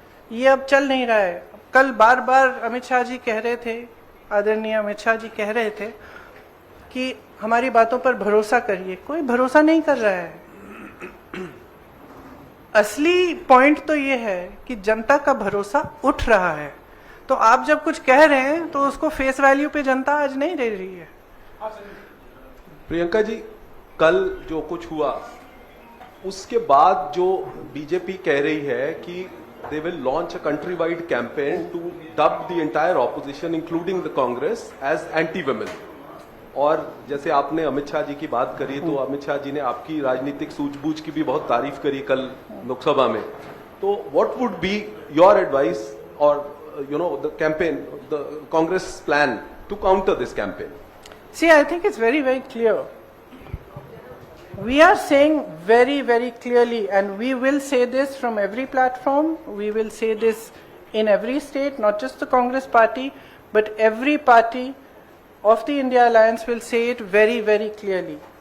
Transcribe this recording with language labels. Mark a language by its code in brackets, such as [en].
[hi] ये अब चल नहीं रहा है। कल बार बार अमित शाह जी कह रहे थे, आदरणीय अमित शाह जी कह रहे थे कि हमारी बातों पर भरोसा करिए। कोई भरोसा नहीं कर रहा है। असली पॉइंट तो ये है कि जनता का भरोसा उठ रहा है। तो आप जब कुछ कह रहे हैं तो उसको फेस वैल्यू पे जनता आज नहीं दे रही है। प्रियंका जी, कल जो कुछ हुआ उसके बाद जो बीजेपी कह रही है कि [en] they will launch a country-wide campaign to dub the entire opposition, including the Congress, as anti-women. [hi] और जैसे आपने अमित शाह जी की बात करी, तो अमित शाह जी ने आपकी राजनीतिक सूझबूझ की भी बहुत तारीफ करी कल लोकसभा में। तो [en] what would be your advice or the campaign, the Congress plan to counter this campaign? See, I think it's very, very clear. We are saying very, very clearly, and we will say this from every platform, we will say this in every state, not just the Congress party, but every party of the India Alliance will say it very, very clearly.